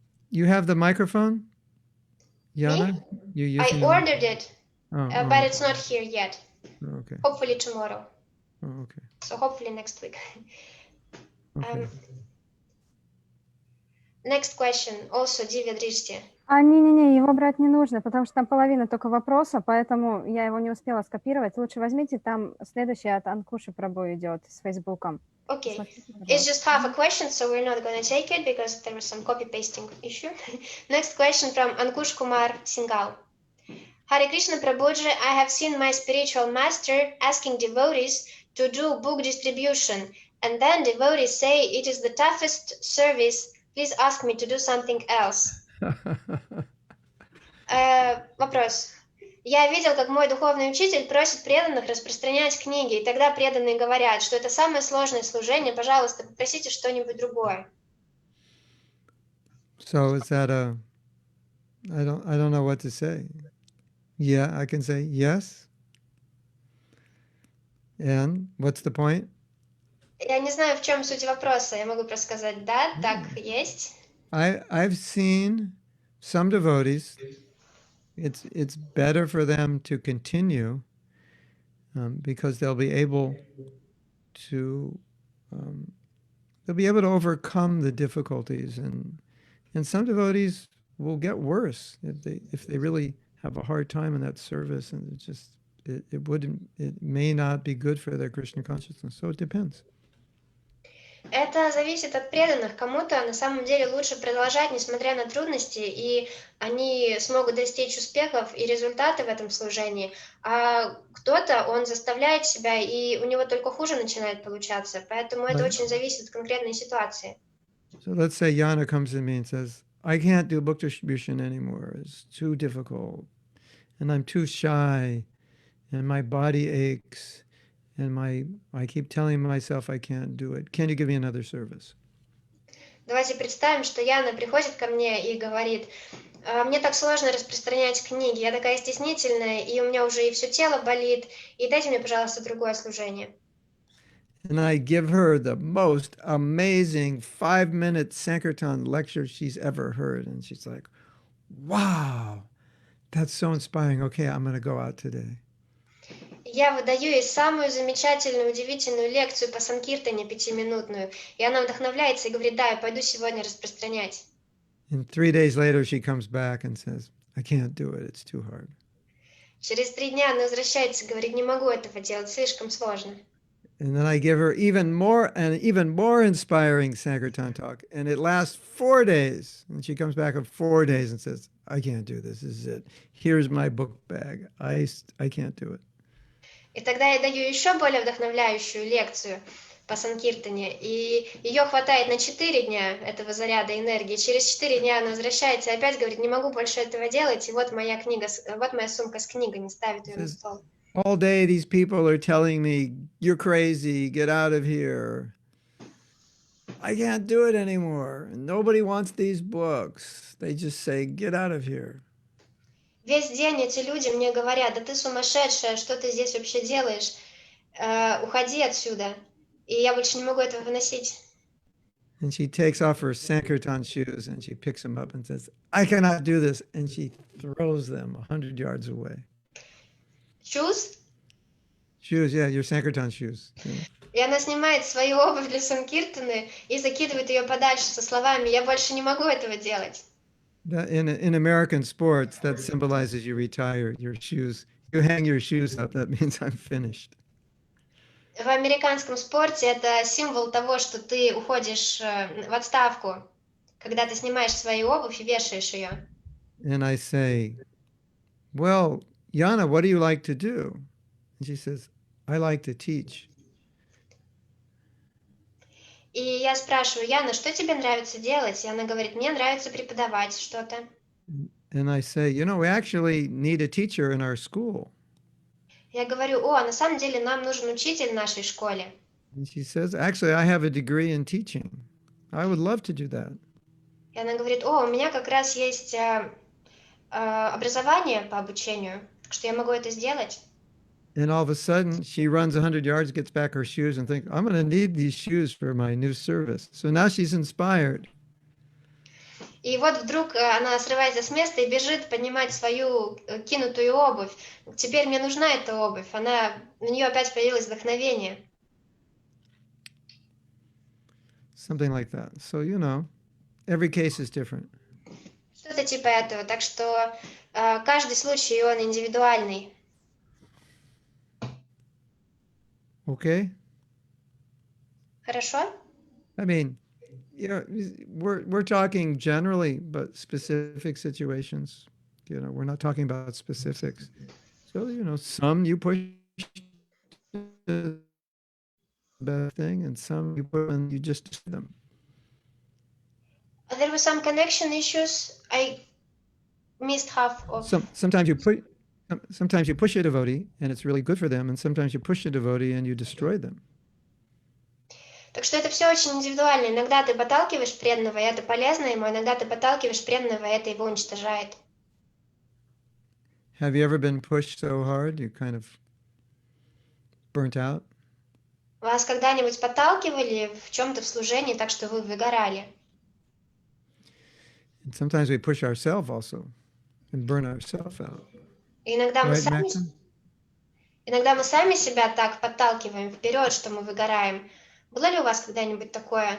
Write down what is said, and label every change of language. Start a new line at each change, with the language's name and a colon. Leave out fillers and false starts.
English: You have the microphone? Yana? Me? I ordered it, but it's not here yet. Oh, okay. Hopefully tomorrow. Oh, okay. So hopefully next week. Okay. Next question, also Divya Drishti.
Russian: Не, его брать не нужно, потому что там половина только вопроса, поэтому я его не успела скопировать. Лучше возьмите, там следующий от Анкуши Прабhu идет с Фейсбуком.
English: Okay, it's just half a question, so we're not going to take it because there was some copy-pasting issue. Next question from Ankush Kumar Singhal. Hare Krishna Prabhuji, I have seen my spiritual master asking devotees to do book distribution, and then devotees say it is the toughest service, please ask me to do something else.
Russian: Вопрос. Я видел, как мой духовный учитель просит преданных распространять книги, и тогда преданные говорят, что это самое сложное служение, пожалуйста, попросите что-нибудь другое.
English: So is that I don't know what to say. Yeah, I can say yes. And what's the point?
Russian: Я не знаю, в чем суть вопроса. Я могу просто сказать да, так есть.
English: I've seen some devotees. It's better for them to continue because they'll be able to overcome the difficulties, and some devotees will get worse if they really have a hard time in that service, and it may not be good for their Krishna consciousness. So it depends.
Russian: Это зависит от преданных. Кому-то на самом деле лучше продолжать, несмотря на трудности, и они смогут достичь успехов и результата в этом служении. А кто-то, он заставляет себя, и у него только хуже начинает получаться. Поэтому это
English: Right.
Russian: очень зависит от конкретной ситуации.
English: So let's say Yana comes to me and says, I can't do book distribution anymore. It's too difficult. And I'm too shy. And my body aches. And I keep telling myself I can't do it. Can you give me another service?
Russian: Давайте представим, что Яна приходит ко мне и говорит: мне так сложно распространять книги, я такая стеснительная, и у меня уже и все тело болит, и дайте мне, пожалуйста, другое служение.
English: And I give her the most amazing 5-minute Sankirtan lecture she's ever heard. And she's like, wow, that's so inspiring. Okay, I'm going to go out today.
Russian: Я выдаю ей самую замечательную, удивительную лекцию по Санкиртане 5-минутную, и она вдохновляется и говорит: да, я пойду сегодня распространять.
English: And 3 days later, she comes back and says, I can't do it. It's too hard.
Russian: Через 3 дня она возвращается и говорит: не могу этого делать, слишком сложно.
English: And then I give her even more inspiring Sankirtan talk. And it lasts 4 days. And she comes back in 4 days and says, I can't do this. This is it. Here's my book bag. I can't do it.
Russian: И тогда я даю еще более вдохновляющую лекцию по Санкиртане, и ее хватает на 4 дня, этого заряда энергии. Через 4 дня она возвращается и опять говорит: не могу больше этого делать, и вот моя книга, вот моя сумка с книгами, ставит ее на стол.
English: All day these people are telling me, you're crazy, get out of here. I can't do it anymore. Nobody wants these books. They just say, get out of here.
Russian: Весь день эти люди мне говорят: да ты сумасшедшая, что ты здесь вообще делаешь? Уходи отсюда. И я больше не могу этого выносить.
English: And she takes off her Sankirtan shoes and she picks them up and says, I cannot do this. And she throws them 100 yards away. Shoes? Shoes, yeah, your Sankirtan shoes. Yeah.
Russian: И она снимает свою обувь для Санкиртаны и закидывает ее подальше со словами: я больше не могу этого делать.
English: In American sports, that symbolizes you retire your shoes. You hang your shoes up. That means I'm finished.
Russian: В американском спорте это символ того, что ты уходишь в отставку, когда ты снимаешь свою обувь и вешаешь ее.
English: And I say, well, Yana, what do you like to do? And she says, I like to teach.
Russian: И я спрашиваю: Яна, что тебе нравится делать? И она говорит: мне нравится преподавать что-то.
English: And I say, we actually need a teacher in our school.
Russian: Я говорю: на самом деле нам нужен учитель в нашей школе.
English: And she says, actually, I have a degree in teaching. I would love to do that.
Russian: И она говорит: у меня как раз есть образование по обучению, так что я могу это сделать.
English: And all of a sudden, she runs 100 yards, gets back her shoes, and thinks, I'm going to need these shoes for my new service. So now she's inspired.
Russian: И вот вдруг она срывается с места и бежит поднимать свою кинутую обувь. Теперь мне нужна эта обувь. У нее опять появилось вдохновение.
English: Something like that. So, every case is different.
Russian: Что-то типа этого. Так что каждый случай, он индивидуальный.
English: Okay?
Russian: Хорошо?
English: I mean, we're talking generally, but specific situations, we're not talking about specifics. So, some you push the bad thing, and some you put and you just destroy them. There were some connection issues. I missed half of. Sometimes you push a devotee, and it's really good for them, and sometimes you push a devotee and you destroy them.
Russian: Так что это все очень индивидуально. Иногда ты подталкиваешь преданного, и это полезно ему, иногда ты подталкиваешь преданного, и это его уничтожает.
English: Have you ever been pushed so hard you kind of burnt out?
Russian: Вас когда-нибудь подталкивали в чем-то в служении, так что вы выгорали?
English: And sometimes we push ourselves also and burn ourselves out.
Russian: И иногда мы
English: Right,
Russian: сами себя так подталкиваем вперед, что мы выгораем. Было ли у вас когда-нибудь такое?